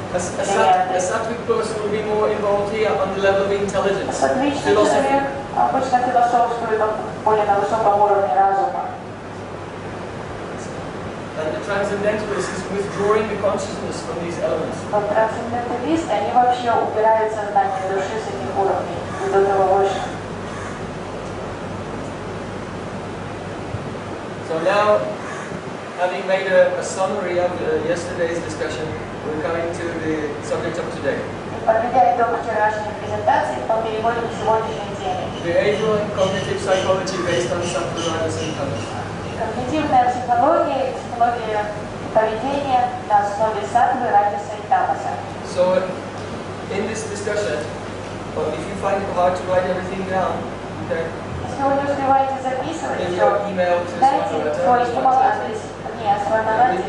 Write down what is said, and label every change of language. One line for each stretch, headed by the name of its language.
English: A
Russian: элементы.
English: sattvic person will be more involved here on the level of intelligence,
Russian: Саттвичный
English: philosophy.
Russian: человек обычно философствует более на высоком уровне разума.
English: And the transcendentalist is withdrawing the consciousness from these elements.
Russian: Но трансценденталисты, они вообще убирают сознание души с этих уровней, до того выше.
English: So now, having made a summary of yesterday's discussion, we're coming to the subject of today.
Russian: Подведя итог вчерашней презентации, то переходим к сегодняшней теме.
English: Behavioral and cognitive psychology based on Sаттva, rajas and tamas.
Russian: Когнитивная психология, психология поведения на основе саттвы, раджаса и тамаса.
English: So, in this discussion, if you find it hard to write everything down, okay,
Russian: Если вы не успеваете записывать
English: give
Russian: все,
English: your email to
Russian: дайте свой email адрес мне, свой адрес.